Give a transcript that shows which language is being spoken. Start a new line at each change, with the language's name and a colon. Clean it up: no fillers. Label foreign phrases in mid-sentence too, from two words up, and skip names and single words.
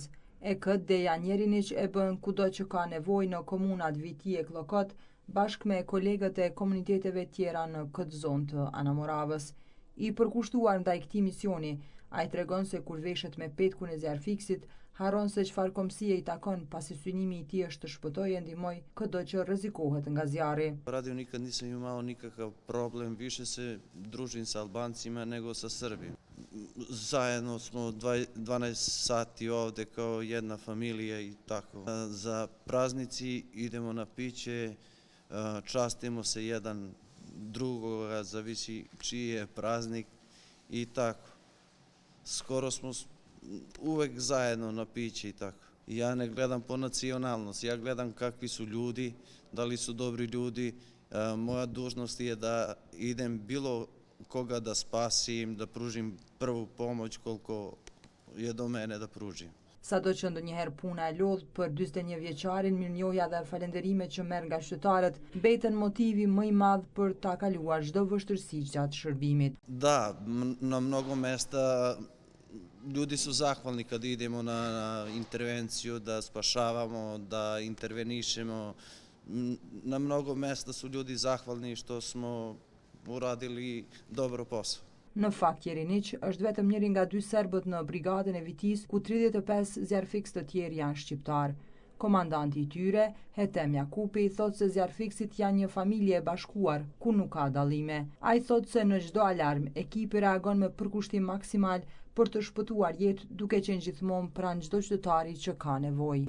Albanian: E këtë Deja Njeriniq e bën kudo që ka nevojë në komunat Viti e Klokot, bashkë me kolegët e komuniteteve tjera në këtë zonë të Anamoravës. I përkushtuar ndaj këtij misioni, ai tregon se kur veshet me petkun e Zjarfiksit, harron se çfarë komësie i takon pasi synimi i tij është të shpëtojë e ndihmoj çdo që rrezikohet nga zjarri.
Serbian: Radio nikad nisam imao nikakav problem više se družim sa Albancima nego sa Srbima. Zajedno smo 12 sati ovde kao jedna familija i tako. Za praznici idemo na piće, častimo se jedan drugoga, zavisi čiji je praznik i tako. Skoro smo uvek zajedno na piće i tako. Ja ne gledam po nacionalnosti, ja gledam kakvi su ljudi, da li su dobri ljudi. Moja dužnost je da idem bilo koga da spasim, da pružim prvu pomoć koliko je do mene da pružim.
Albanian: Sado që ndonjëherë puna e lodh për 41 vjeçarin, mirënjohja dhe falënderimet që merr nga qytetarët mbeten motivi më i madh për ta kaluar çdo vështirësi gjatë shërbimit.
Serbian: Da, na mnogo mesta ljudi su zahvalni kad idemo na intervenciju, da spašavamo, da intervenišemo. Na mnogo mesta su ljudi zahvalni što smo uradili dobro posao.
Albanian: Në fakt, Njeriniq është vetëm njëri nga 2 serbët në brigadën e Vitis, ku 35 zjarfiks të tjerë janë shqiptar. Komandanti i tyre, Hetem Jakupi, thot se zjarfiksit janë një familje e bashkuar, ku nuk ka dallime. Ai thot se në çdo alarm, ekipi reagon me përkushtim maksimal për të shpëtuar jetë, duke qenë gjithmonë pranë çdo qytetari që ka nevojë.